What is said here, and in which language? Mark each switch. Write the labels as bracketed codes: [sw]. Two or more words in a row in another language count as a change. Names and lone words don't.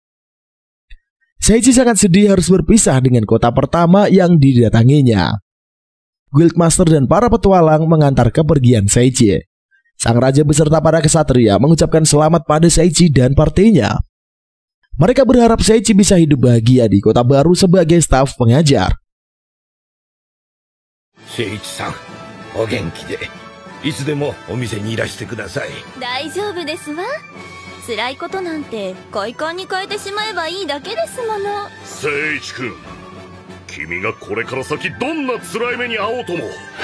[id] Seichi sangat sedih harus berpisah dengan kota pertama yang didatanginya. Guildmaster dan para petualang mengantar kepergian Seichi. Sang raja beserta para kesatria mengucapkan selamat pada Seichi dan partinya. Mereka berharap Seichi bisa hidup bahagia di kota baru sebagai staf pengajar. [ja] 聖一さん、お元気でいつでもお店にいらしてください。大丈夫ですわ。辛いことなんて快感に変えてしまえばいいだけですもの。聖一君、君がこれから先どんな辛い目に遭おうとも